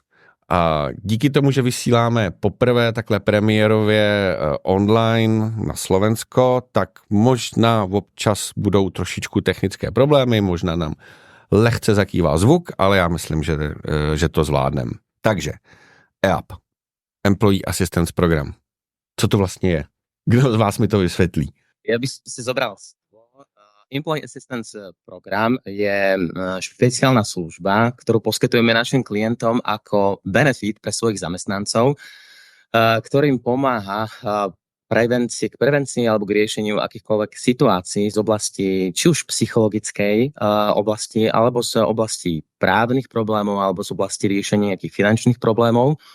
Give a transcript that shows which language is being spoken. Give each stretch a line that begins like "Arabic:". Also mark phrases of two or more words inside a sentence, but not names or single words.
Czech: A díky tomu, že vysíláme poprvé takhle premiérově online na Slovensko, tak možná občas budou trošičku technické problémy, možná nám lehce zakývá zvuk, ale já myslím, že to zvládnem. Takže EAP,
English: Employee Assistance Program.
Czech: Co to vlastně je? Kdo z vás mi to vysvětlí?
Slovak: Ja by som si zobral
English: Employee Assistance Program
Slovak: je špeciálna služba, ktorú poskytujeme našim klientom ako benefit pre svojich zamestnancov, ktorým pomáha k prevencii alebo k riešeniu akýchkoľvek situácií z oblasti či už psychologickej oblasti, alebo z oblasti právnych problémov, alebo z oblasti riešenia nejakých finančných problémov,